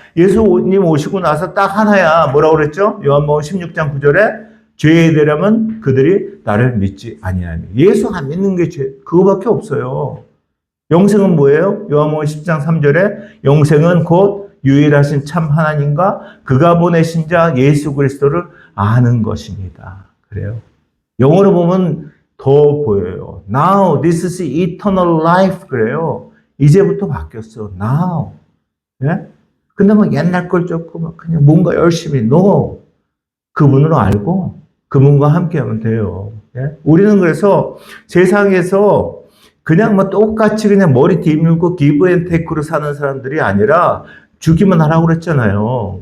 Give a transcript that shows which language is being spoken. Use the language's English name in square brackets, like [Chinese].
[Korean] 예수님 오시고 나서 딱 하나야. 뭐라고 그랬죠? 요한복음 16장 9절에 죄에 대하면 그들이 나를 믿지 아니하니. 예수 안 믿는 게 죄, 그거밖에 없어요. 영생은 뭐예요? 요한복음 10장 3절에 영생은 곧 유일하신 참 하나님과 그가 보내신 자 예수 그리스도를 아는 것입니다. 그래요. 영어로 보면 더 보여요. [English] Now this is eternal life [Korean] 그래요. 이제부터 바뀌었어. Now. 예? 근데 막 옛날 걸 쫓고 막 그냥 뭔가 열심히 no. 그분으로 알고 그분과 함께 하면 돼요. 예? 우리는 그래서 세상에서 그냥 뭐 똑같이 그냥 머리 뒤밀고 기브 앤 테이크로 사는 사람들이 아니라 주기만 하라고 그랬잖아요.